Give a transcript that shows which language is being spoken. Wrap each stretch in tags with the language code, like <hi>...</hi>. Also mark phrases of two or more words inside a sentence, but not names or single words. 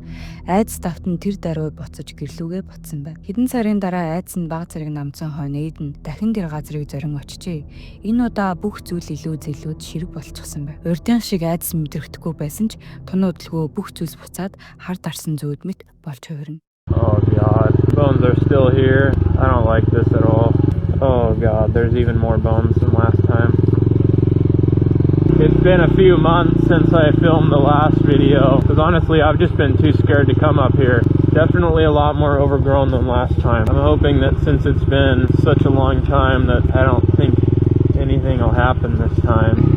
<mn>Айдас давтан тэр даруй буцаж гэрлүүгээ ботсон байна. Хэдэн сарын дараа айдас нь баг зэрэг намцсан хойно Эйдэн дахин тэр газрыг зорин очижээ. Энэ удаа бүх зүйл илүү зэлүүд ширэг болчихсон байв. Урдын шиг айдас мэдрэхдэггүй байсан ч тунуудлгүй бүх зүйлс буцаад хар дарсан зүүд мэт болж хувирна.</mn> <en>Oh god, bones are still here. I don't like this at all. Oh god, there's even more bones than last time. It's been a few months since I filmed the last video, because honestly I've just been too scared to come up here. Definitely a lot more overgrown than last time. I'm hoping that since it's been such a long time that I don't think anything will happen this time.</en>